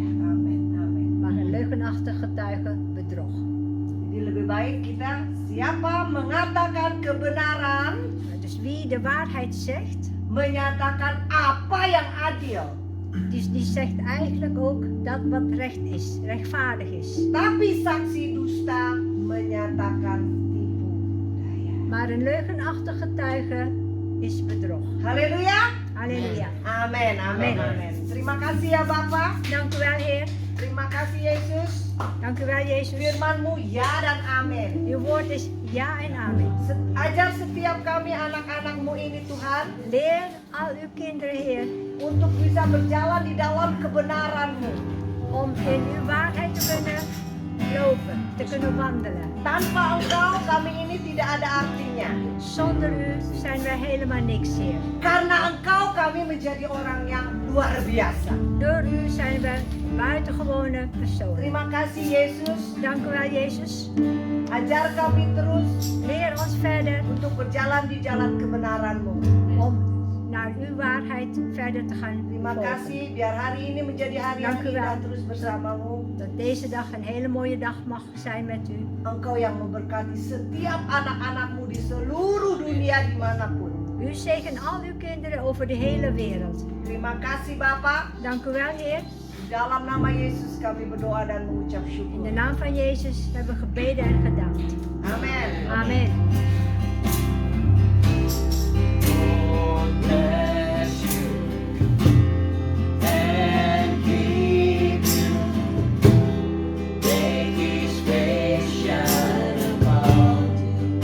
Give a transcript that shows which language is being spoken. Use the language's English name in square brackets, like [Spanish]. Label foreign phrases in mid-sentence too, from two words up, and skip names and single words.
[Indonesian] Amin. Amin. [Dutch] Maar een leugenachtige getuige bedrog. [Indonesian] Jadi lebih baik kita siapa mengatakan kebenaran, [Dutch] Dus wie de waarheid zegt, [Indonesian] menyatakan apa yang adil. [Dutch] die zegt eigenlijk ook dat wat recht is, rechtvaardig is. [Indonesian] Tapi saksi dusta menyatakan tipu daya. [Dutch] Maar een leugenachtige getuige is bedrog. [Indonesian] Haleluya. [Dutch] Halleluja. [Indonesian] Amin, amin, [Dutch] Amin. [Indonesian] amin. Terima kasih ya Bapak. [Dutch] Dank u wel, Heer. [Indonesian] Terima kasih Yesus. [Dutch] Dank u wel, Jezus. [Indonesian] Firman-Mu ya dan amin. [Dutch] Uw woord is ja en amen. [Indonesian] Ajar setiap kami anak-anak-Mu ini Tuhan [Dutch] Leer al uw kinderen, Heer, [Indonesian] untuk bisa berjalan di dalam kebenaran-Mu. [Dutch] om in uw waarheid te kunnen lopen, te kunnen wandelen. [Indonesian] Tanpa Engkau kami ini tidak ada artinya. [Dutch] Zonder u zijn wij helemaal niks, Heer. [Indonesian] Karena Engkau kami menjadi orang yang luar biasa. [Dutch] Door u zijn wij buitengewone personen. [Indonesian] Terima kasih Yesus. [Dutch] Dank u wel, Jezus. [Indonesian] Ajar kami terus [Dutch] Leer ons verder [Indonesian] untuk berjalan di jalan kebenaran-Mu. [Dutch] om naar uw waarheid verder te gaan [Indonesian] Terima [Dutch] volgen. [Indonesian] kasih biar hari ini menjadi hari yang [Dutch] Dank u wel. [Indonesian] indah terus bersamamu. [Dutch] Dat deze dag een hele mooie dag mag zijn met u. [Indonesian] Engkau yang memberkati setiap anak-anakmu di seluruh dunia dimanapun. [Dutch] U zegen al uw kinderen over de hele wereld. [Indonesian] Terima kasih Bapak. [Dutch] Dank u wel, Heer. [Indonesian] Di dalam nama Yesus kami berdoa dan mengucap [Dutch] In [Indonesian] syukur. [Dutch] de naam van Jezus hebben we gebeden en gedankt. [Indonesian] Amin. [Dutch] Amen. [English] Lord bless you and keep you. Make His face shine about you.